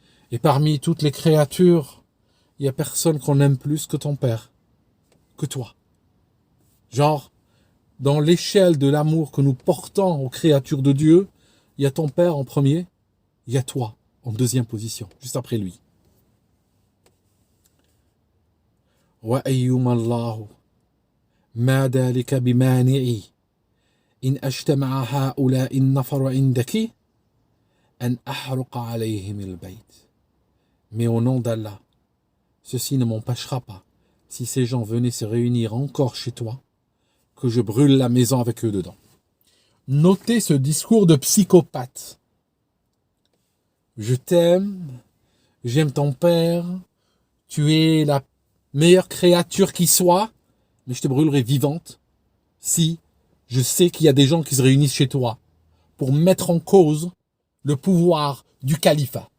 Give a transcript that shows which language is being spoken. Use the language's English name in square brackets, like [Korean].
[French] Et parmi toutes les créatures, il n'y a personne qu'on aime plus que ton père, que toi. Genre, dans l'échelle de l'amour que nous portons aux créatures de Dieu, il y a ton père en premier, il y a toi en deuxième position, juste après lui. [Arabic] وأيما الله ما ذلك بمانعي إن أجتمع هؤلاء النفر عندك أن أحرق عليهم البيت. [French] Mais au nom d'Allah, ceci ne m'empêchera pas, si ces gens venaient se réunir encore chez toi, que je brûle la maison avec eux dedans. Notez ce discours de psychopathe. Je t'aime, j'aime ton père, tu es la meilleure créature qui soit, mais je te brûlerai vivante si je sais qu'il y a des gens qui se réunissent chez toi pour mettre en cause le pouvoir du califat.